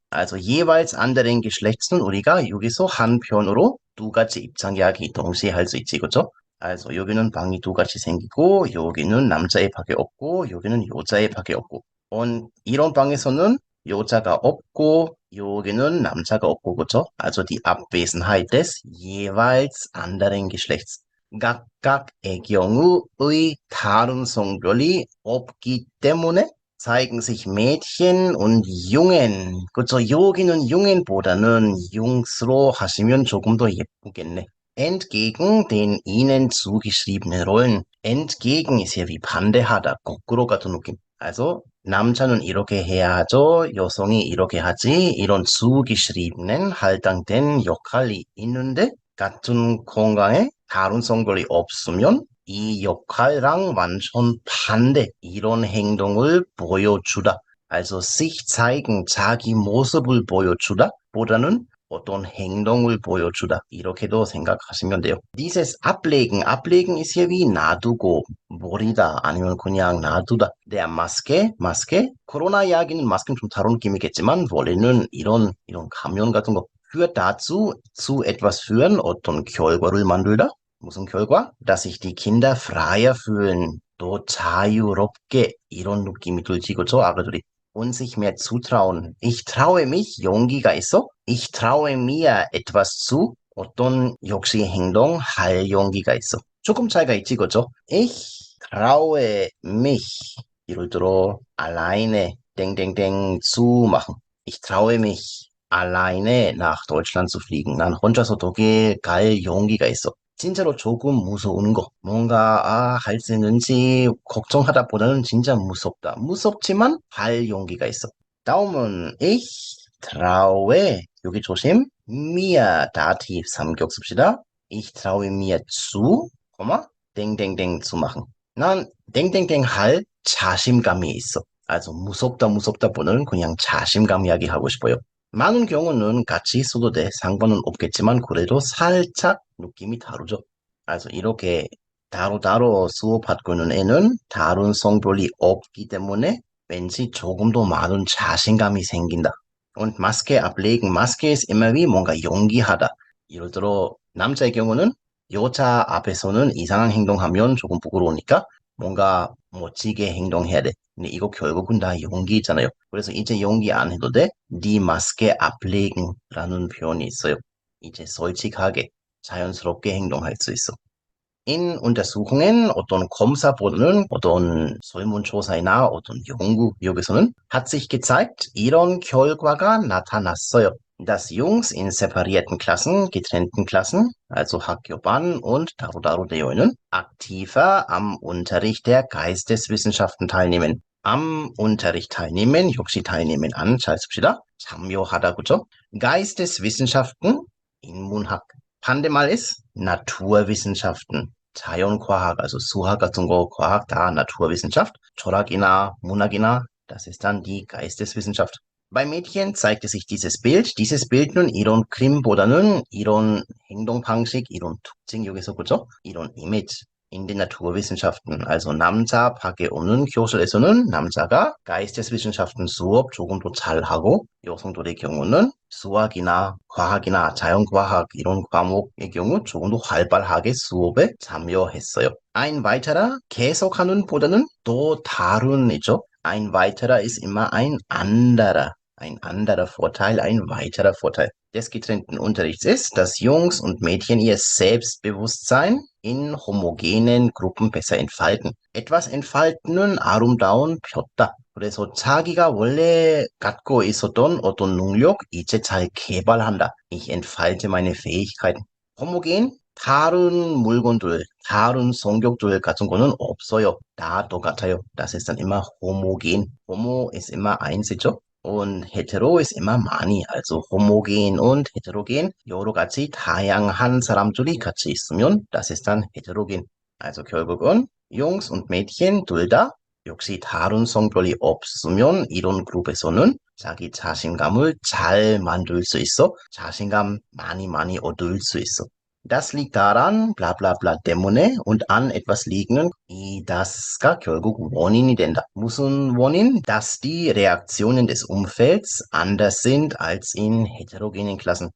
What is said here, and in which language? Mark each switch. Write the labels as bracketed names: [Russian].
[German] Also jeweils anderen Geschlechts [Korean] 는 우리가 여기서 한편으로 두 가지 입장 이야기 동시에 할 수 있지, 그죠? 그래서 여기는 방이 두 가지 생기고 여기는 남자의 방이 없고 여기는 여자의 방이 없고 이런 방에서는 여자가 없고 여기는 남자가 없고 그죠? [German] Also die Abwesenheit des jeweils anderen Geschlechts. [Korean] 각각의 경우의 다른 성별이 없기 때문에 [German] zeigen sich Mädchen und Jungen. [Korean] 그쵸? 여기는 Jungen보다는 Jungs로 하시면 조금 더 예쁘겠네. [German] Entgegen den ihnen zugeschriebenen Rollen. Entgegen ist hier wie [Korean] 반대하다, 거꾸로 같은 느낌. Also 남자는 이렇게 해야 하죠. 여성이 이렇게 하지. 이런 zugeschriebenen 할당된 역할이 있는데 같은 공간에 다른 성별이 없으면 이 역할랑 완전 반대 이런 행동을 보여주다. [German] Also sich zeigen, [Korean] 자기 모습을 보여주다 보다는 어떤 행동을 보여주다. 이렇게도 생각하시면 돼요. [German] Dieses ablegen, ablegen ist hier wie [Korean] 놔두고 버리다 아니면 그냥 놔두다. [German] Der Maske, [Korean] 코로나 이야기는 마스크는 좀 다른 느낌이겠지만 원래는 이런 가면 같은 거 [German] führt dazu, zu etwas führen, [Korean] 어떤 결과를 만들다. 무슨 결과? [German] Dass sich die Kinder freier fühlen. [Korean] 또 자유롭게 이런 느낌이 들지, 그죠? 아가들이. [German] Und sich mehr zutrauen. Ich traue mich, [Korean] 용기가 있어. [German] Ich traue mir etwas zu. [Korean] 어떤 역시 행동할 용기가 있어. 조금 차이가 있지, 그죠? [German] Ich traue mich. [Korean] 예를 들어, [German] alleine, zu machen. Ich traue mich, alleine nach Deutschland zu fliegen. [Korean] 난 혼자서 독일 갈 용기가 있어. 진짜로 조금 무서운 거. 뭔가, 할 수 있는지 걱정하다 보다는 진짜 무섭다. 무섭지만 할 용기가 있어. 다음은 [German] ich traue, [Korean] 여기 조심, mir Dativ 3격 씁시다. [German] Ich traue mir zu, zu machen. [Korean] 난 할 자신감이 있어. also 무섭다 보다는 그냥 자신감 이야기하고 싶어요. 많은 경우는 같이 써도 돼. 상관은 없겠지만 그래도 살짝 느낌이 다르죠. 그래서 이렇게 따로따로 수업받고 있는 애는 다른 성별이 없기 때문에 왠지 조금 더 많은 자신감이 생긴다. [German] Und Maske ablegen. Maske ist immer wie [Korean] 뭔가 연기하다. 예를 들어 남자의 경우는 여자 앞에서는 이상한 행동하면 조금 부끄러우니까 뭔가 멋지게 행동해야 돼. 근데 이거 결국은 다 연기잖아요. 그래서 이제 연기 안 해도 돼. [German] Die Maske ablegen [Korean] 라는 표현이 있어요. 이제 솔직하게 자연스럽게 행동할 수 있어. [German] In Untersuchungen [Korean] 어떤 검사보다는 어떤 설문조사나 어떤 연구 여기서는 [German] hat sich gezeigt, [Korean] 이런 결과가 나타났어요. [German] Dass Jungs in separierten Klassen, getrennten Klassen, also 학교반 und [Korean] 다루다루 되어 있는 [German] aktiver am Unterricht der Geisteswissenschaften teilnehmen. [Korean] am Unterricht teilnehmen, 역시 teilnehmen 안 잘 씁시다. 참여하다, 그죠? Geisteswissenschaften, 인문학. [German] 반대말 ist Naturwissenschaften. [Korean] 자연과학, also 수학 같은 거, 과학 다 Naturwissenschaft. 철학이나 문학이나, [German] das ist dann die Geisteswissenschaft. Bei Mädchen zeigte sich dieses Bild. dieses Bild [Korean] 는 이런 그림보다는 이런 행동 방식, 이런 특징 여기서 그죠? 이런 image. [German] in den Naturwissenschaften. [Korean] Also 남자밖에 없는 교실에서는 남자가 geisteswissenschaften 수업 조금 더 잘하고 여성들의 경우는 수학이나 과학이나 자연과학 이런 과목의 경우 조금 더 활발하게 수업에 참여했어요. [German] Ein weiterer [Korean] 계속하는 보다는 또 다른이죠. [German] Ein weiterer ist immer ein anderer. Ein anderer Vorteil, ein weiterer Vorteil des getrennten Unterrichts ist, dass Jungs und Mädchen ihr Selbstbewusstsein in homogenen Gruppen besser entfalten. etwas entfalten [Korean] 은 아름다운 폈다. 그래서 자기가 원래 갖고 있었던 어떤 능력 이제 잘 개발한다. [German] Ich entfalte meine Fähigkeiten. [Korean] homogen 다른 물건들, 다른 성격들 같은 거는 없어요. 다 똑같아요. [German] Das ist dann immer homogen. Homo ist immer eins이죠. Und hetero ist immer [Korean] 많이, [German] also homogen und heterogen. [Korean] 여러 가지 다양한 사람들이 같이 있으면 [German] das ist dann heterogen. [Korean] Also 결국은 [German] Jungs und Mädchen [Korean] 둘 다 역시 다른 성별이 없으면 이런 그룹에서는 자기 자신감을 잘 만들 수 있어. 자신감 많이 얻을 수 있어. [German] Das liegt daran, bla bla bla [Korean] 때문에 [German] und an etwas liegen, 이 das가 [Korean] 결국 원인이 된다. 무슨 원인? [German] Dass die Reaktionen des Umfelds anders sind als in heterogenen Klassen.